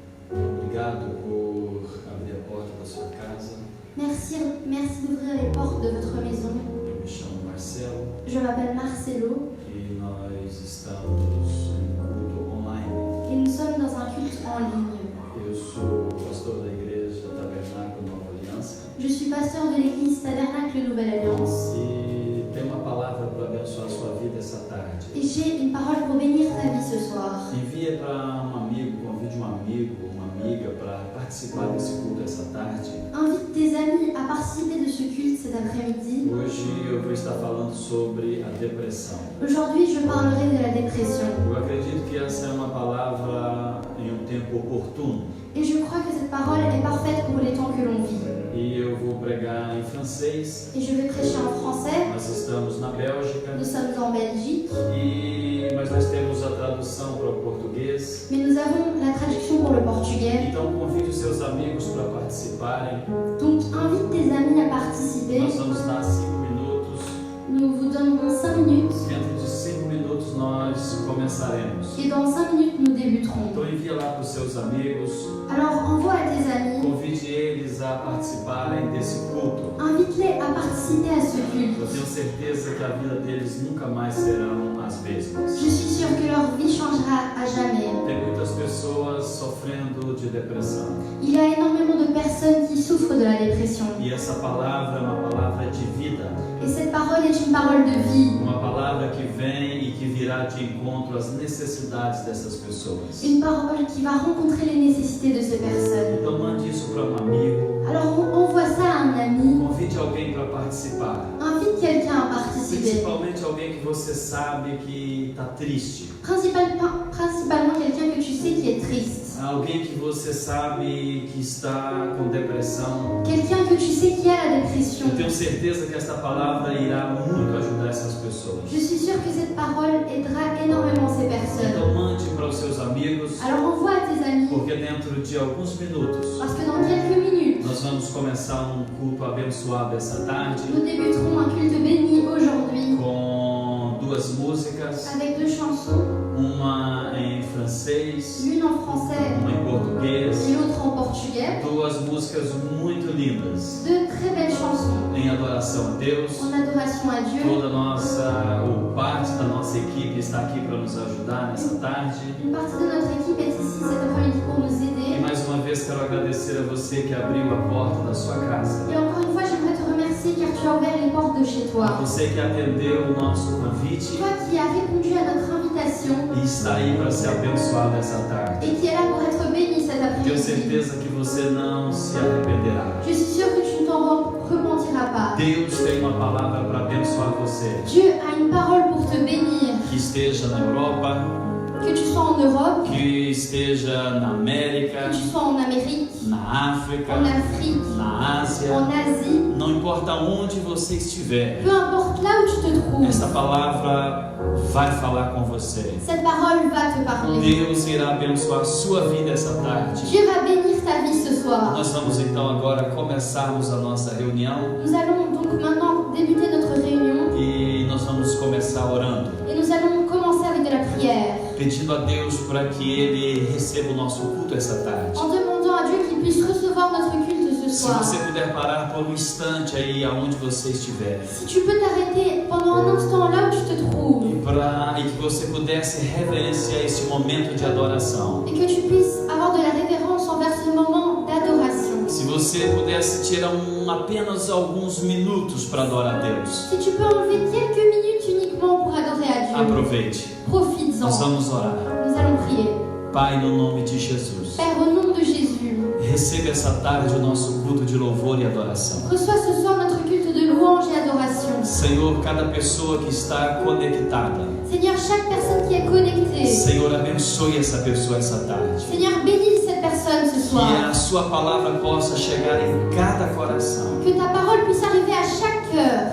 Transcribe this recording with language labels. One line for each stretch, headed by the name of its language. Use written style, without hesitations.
Portuguese: Obrigado por abrir a porta da sua casa.
French: Merci d'ouvrir les portes de votre maison.
Portuguese: Eu me chamo Marcelo
French: Je m'appelle Marcelo
Portuguese: e nós estamos em culto online.
French: et nous sommes dans un culte en ligne.
Portuguese: Eu sou pastor da igreja Tabernáculo Nova Aliança
French: Je suis pasteur de l'église Tabernacle Nouvelle Alliance
Portuguese: e tenho uma palavra para abençoar a sua vida essa tarde.
French: et j'ai une parole pour bénir ta vie ce soir.
Portuguese: Envia para um amigo, convide um amigo ou uma amiga para participar desse culto essa tarde.
French: Invite tes amis à participer de ce culte cet après-midi.
Portuguese: Hoje eu vou estar falando sobre a depressão.
French: Aujourd'hui, je parlerai de la dépression.
Portuguese: Eu acredito que essa é uma palavra em um tempo oportuno.
French: Et je crois que cette parole est parfaite pour les temps que l'on vit.
Portuguese: E eu vou pregar em francês.
French: Et je vais prêcher en français.
Portuguese: Nós estamos na Bélgica,
French: Nous sommes en Belgique,
Portuguese: mas nós temos a tradução para o português.
French: mais nous avons la traduction pour le portugais.
Portuguese: Então convide os seus amigos para participarem.
French: Donc, invite tes amis à participer.
Portuguese: Nós vamos dar 5 minutos.
French: Nous vous donnerons 5 minutes
Portuguese: Dentro de 5 minutos nós começaremos.
French: et dans 5 minutes, nous débuterons.
Portuguese: Então envia lá para os seus amigos.
French: Alors, envoie à tes amis,
Portuguese: Convide eles a participarem desse culto.
French: invite-les à participer à ce
Portuguese: Eu
French: culte.
Portuguese: tenho certeza que a vida deles nunca mais serão as mesmas.
French: Je suis sûre que leur vie changera à jamais.
Portuguese: Tem muitas pessoas sofrendo de depressão.
French: Il y a énormément de personnes qui souffrent de la dépression.
Portuguese: E essa palavra é uma palavra de vida.
French: Et cette parole est une parole de vie.
Portuguese: Uma palavra que vem e que virá de encontro às necessidades dessas pessoas.
French: Une parole qui va rencontrer les nécessités de ces personnes.
Portuguese: Então mande isso para um amigo.
French: Alors, envoie ça à un ami.
Portuguese: Convide alguém para participar.
French: Invite quelqu'un à participer.
Portuguese: Principalmente alguém que você sabe que está triste.
French: Principalement quelqu'un que tu sais qui est triste.
Portuguese: Alguém que você sabe que está com depressão.
French: Quelqu'un que tu sais qui a la dépression.
Portuguese: Eu tenho certeza que esta palavra irá muito ajudar essas pessoas.
French: Je suis sûre que cette parole aidera énormément ces personnes.
Portuguese: Então mande para os seus amigos,
French: Alors envoie à tes amis,
Portuguese: porque dentro de alguns minutos
French: parce que dans quelques minutes,
Portuguese: nós vamos começar um culto abençoado essa tarde
French: nous débuterons un culte béni aujourd'hui
Portuguese: com duas músicas,
French: avec 2 chansons,
Portuguese: uma em francês,
French: l'une en français
Portuguese: uma em português,
French: et l'autre en portugais.
Portuguese: duas músicas muito lindas
French: 2 très belles chansons
Portuguese: em adoração a Deus.
French: en adoration à Dieu.
Portuguese: Toda a nossa, ou parte da nossa equipe está aqui para nos ajudar nessa tarde.
French: Une partie de notre équipe est ici cet après-midi pour nous
Portuguese: E
French: aider.
Portuguese: mais uma vez quero agradecer a você que abriu a porta da sua casa.
French: Et encore une fois, j'aimerais te remercier car tu as ouvert les portes de chez toi.
Portuguese: Você que atendeu o nosso convite
French: Toi qui as répondu à notre invitation
Portuguese: e está aí para ser abençoado essa tarde.
French: et qui est là pour être béni cet
Portuguese: Tenho
French: après-midi.
Portuguese: certeza que você não se arrependerá.
French: Je suis sûre que tu ne t'en repentiras pas.
Portuguese: Deus tem uma palavra para abençoar você.
French: Dieu a une parole pour te bénir.
Portuguese: Que esteja na Europa,
French: Que tu sois en Europe,
Portuguese: que esteja na América,
French: que tu sois en Amérique,
Portuguese: na África,
French: en Afrique,
Portuguese: na Ásia.
French: en Asie,
Portuguese: Não importa onde você estiver,
French: peu importe là où tu te trouves,
Portuguese: esta palavra vai falar com você.
French: cette parole va te parler.
Portuguese: Deus irá abençoar sua vida essa tarde.
French: Dieu va bénir ta vie ce soir.
Portuguese: Nós vamos então agora começarmos a nossa reunião
French: Nous allons donc maintenant débuter notre réunion
Portuguese: e nós vamos começar orando,
French: et nous allons commencer avec de la prière,
Portuguese: pedindo a Deus para que Ele receba o nosso culto essa tarde.
French: en demandant à Dieu qu'il puisse recevoir notre culte ce
Portuguese: Se
French: soir.
Portuguese: você puder parar por um instante aí aonde você estiver
French: Si tu peux t'arrêter pendant un instant là où tu te trouves
Portuguese: e que você pudesse reverenciar esse momento de adoração.
French: et que tu puisses avoir de la révérence envers ce moment d'adoration.
Portuguese: Se você pudesse tirar apenas alguns minutos para adorar a Deus,
French: Si tu peux enlever quelques minutes uniquement pour adorer à Dieu,
Portuguese: aproveite.
French: profites-en.
Portuguese: Nós vamos orar.
French: Nous allons prier.
Portuguese: Pai, no nome de Jesus,
French: Père, au nom de Jésus,
Portuguese: receba essa tarde o nosso culto de louvor e adoração.
French: reçois ce soir notre culte de louange et adoration.
Portuguese: Senhor, cada pessoa que está conectada,
French: Seigneur, chaque personne qui est connectée,
Portuguese: Senhor, abençoe essa pessoa essa tarde.
French: Seigneur, bénis cette personne ce
Portuguese: Que
French: soir.
Portuguese: a sua palavra possa chegar em cada coração.
French: Que ta parole puisse arriver à chaque cœur.